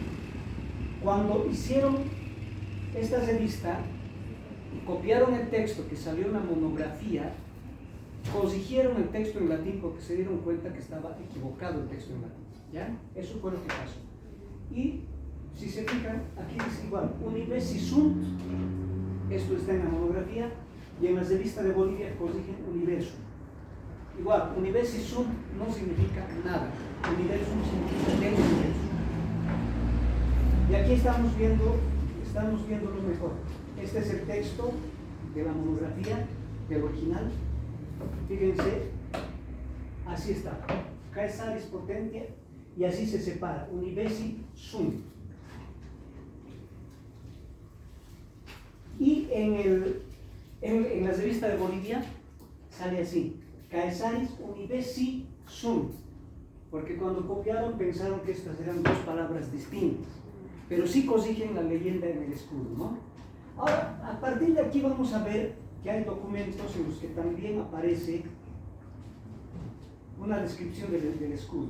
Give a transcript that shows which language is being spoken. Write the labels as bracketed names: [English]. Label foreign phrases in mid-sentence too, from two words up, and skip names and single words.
[Spanish] Cuando hicieron esta revista y copiaron el texto que salió en la monografía, corrigieron el texto en latín porque se dieron cuenta que estaba equivocado el texto en latín. ¿Ya? Eso fue lo que pasó. Y si se fijan, aquí dice igual, [Latin] universi sunt, [Spanish] esto está en la monografía, y en la revista de Bolivia corrigen universo. Igual, [Latin] universi sunt [Spanish] no significa nada, universum significa el universo. Y aquí estamos viendo lo mejor. Este es el texto de la monografía, del original. Fíjense, así está. [Latin] Caesaris potentia, [Spanish] y así se separa, [Latin] universi sunt. [Spanish] Y en la revista de Bolivia sale así, [Latin] Caesaris universi sunt, [Spanish] porque cuando copiaron pensaron que estas eran dos palabras distintas, pero sí corrigen la leyenda en el escudo, ¿no? Ahora, a partir de aquí vamos a ver que hay documentos en los que también aparece una descripción del escudo.